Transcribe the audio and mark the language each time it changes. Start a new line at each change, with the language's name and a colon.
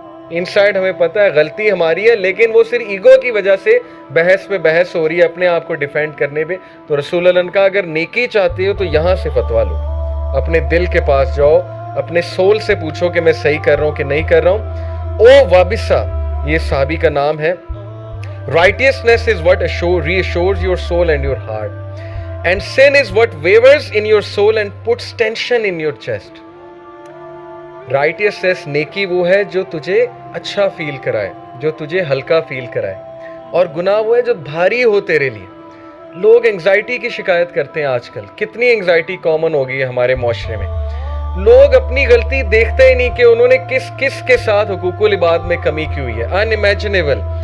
Urdu: Inside ہمیں پتہ ہے غلطی ہماری ہے، لیکن وہ صرف ایگو کی وجہ سے بحث پہ بحث ہو رہی ہے، اپنے آپ کو ڈیفینڈ کرنے پہ. تو رسول اللہ نے کہا اگر نیکی چاہتے ہو تو یہاں سے فتویٰ لو، اپنے دل کے پاس جاؤ، اپنے سول سے پوچھو کہ میں صحیح کر رہا ہوں کہ نہیں کر رہا ہوں. او وابسہ، یہ صحابی کا نام ہے.
English: Righteousness is what reassures your soul and your heart. And sin is what wavers in your soul and puts tension in your chest.
Urdu: Righteousness نیکی وہ ہے جو تجھے اچھا فیل کرائے، جو تجھے ہلکا فیل کرائے، اور گناہ وہ ہے جو بھاری ہو تیرے لیے. لوگ انگزائٹی کی شکایت کرتے ہیں آج کل. کتنی انگزائٹی کامن ہو گئی ہے ہمارے معاشرے میں. لوگ اپنی غلطی دیکھتے ہی نہیں کہ انہوں نے کس کے ساتھ حقوق العباد میں کمی کی ہوئی ہے. انِمیجنیبل.